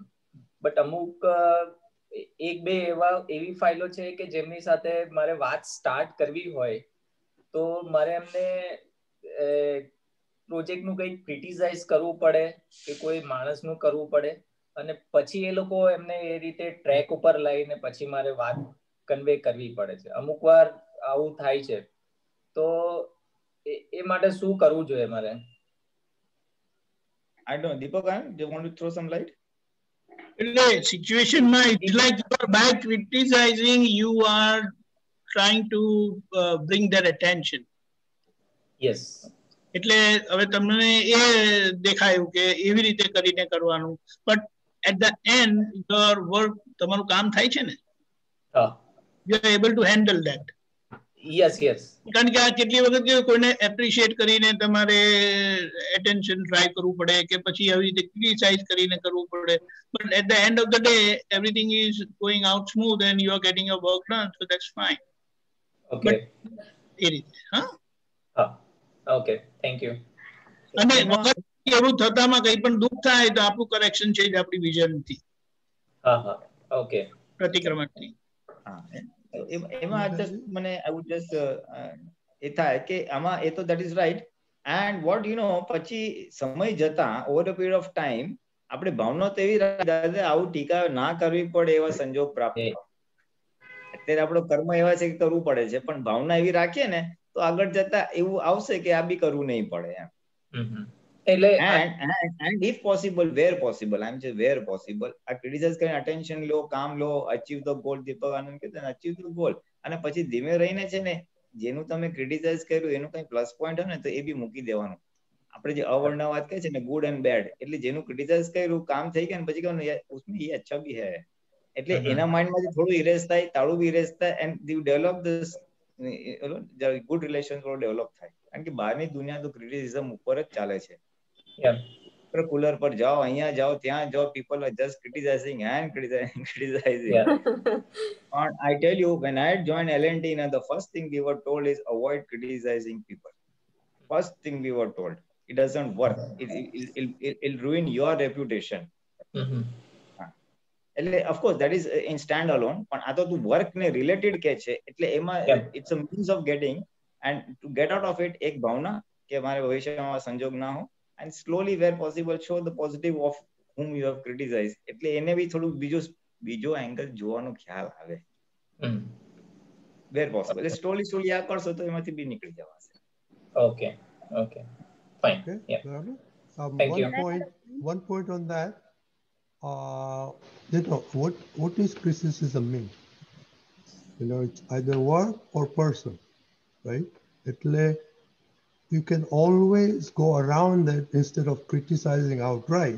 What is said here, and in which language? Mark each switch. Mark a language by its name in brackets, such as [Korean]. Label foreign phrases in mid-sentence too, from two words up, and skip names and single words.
[Gujarati] બટ અમુક એક બે એવી ફાઇલો છે કે જેમની સાથે મારે વાત સ્ટાર્ટ કરવી હોય તો મારે એમને પ્રોજેક્ટનું કંઈક ક્રિટિસાઇઝ કરવું પડે કે કોઈ માણસનું કરવું પડે અને પછી એ લોકો એમને એ રીતે ટ્રેક ઉપર લઈને પછી મારે વાત કન્વે કરવી પડે છે. અમુક વાર આવું થાય છે. તો એ માટે શું કરવું જોઈએ મારે? [English] I don't know. Deepak, do you want to throw some light? [Gujarati] એટલે સિચ્યુએશનમાં [English] it's like you are by criticizing, you are trying to bring their attention. Yes. [Gujarati] એટલે હવે તમને એ દેખાયું કે એવી રીતે કરીને કરવાનું, [English] but at the end your work, [Gujarati] તમારું કામ થાય છે ને, [English] you are able to handle that. Yes. [Gujarati] કારણ કે આ કેટલી વખત કોઈને એપ્રિશિએટ કરીને તમારે એટેન્શન ટ્રાય કરવું પડે કે પછી આવી રીતે ક્રિટિસાઇઝ કરીને કરવું પડે, [English] but at the end of the day everything is going out smooth and you are getting your work done, so that's fine. Okay. [Gujarati] એ રીતે [English] okay, thank you. [Gujarati] અને વખત એવું થતામાં કંઈ પણ દુઃખ થાય તો આપણું કરેક્શન છે જ આપણી વિઝનથી. ઓકે. પ્રતિક્રમણથી. એમાં મને [English] I would just [Gujarati] એ થાય કે આમાં એ તો [English] that is right, and what you know [Gujarati] પછી સમય જતા [English] over a period of time [Gujarati] આપણે ભાવના તો એવી રાખી આવું ટીકા ના કરવી પડે એવા સંજોગ પ્રાપ્ત. અત્યારે આપણો કર્મ એવા છે કે કરવું પડે છે, પણ ભાવના એવી રાખીએ ને તો આગળ જતા એવું આવશે કે આ બી કરવું નહીં પડે એમ. એટલે [English] and if possible, where possible, I'm saying where possible, [Gujarati] આ ક્રિટિસાઇઝ કરીને attention લો, કામ લો, [English] achieve the goal. [Gujarati] દીપક આનંદ કહેતા ને [English] achieve the goal, [Gujarati] અને પછી ધીમે રહીને છે ને જેનું તમે ક્રિટિસાઇઝ કર્યું એનું કઈ પ્લસ પોઈન્ટ હોય ને તો એ બી મૂકી દેવાનું. આપણે જે અવર્ણના વાત કહે છે ને [English] good and bad, [Gujarati] એટલે જેનું ક્રિટિસાઇઝ કર્યું કામ થઈ ગયા ને પછી કહેવાનું [Hindi] उसमें ये अच्छा भी है, [Gujarati] એટલે એના માઇન્ડમાંથી થોડું ઇરેઝ થાય, તાળું બી ઇરેઝ થાય, [English] and you develop this good relation [Gujarati] ડેવલપ થાય. કારણ કે બહારની દુનિયા તો ક્રિટિસિઝમ ઉપર જ ચાલે છે. cooler પર જાઓ, અહીંયા જાઓ, ત્યાં જાઓ, [English] people are just criticizing and criticizing. And I tell you, when I joined L&T, the first thing we were told is avoid criticizing people. First thing we were told. It doesn't work. It'll ruin your reputation. એટલે of course that is in stand alone, [Gujarati] પણ આ તો તું work ને related કે છે એટલે એમાં [English] it's a means of getting and to get out of it [Gujarati] એક ભાવના કે મારે ભવિષ્યમાં સંજોગ ના હો [English] and slowly where possible show the positive of whom you have criticized. [Gujarati] એટલે એને બી થોડું બીજો એંગલ જોવાનો ખ્યાલ આવે [English] where possible. [Gujarati] એટલે slowly આ કરશો તો એમાંથી બી નીકળી જવાશે. [English] Okay, fine. Okay. Yeah. Thank you. One point on that. What is criticism mean? It's either work or person, right? You can always go around it instead of criticizing outright.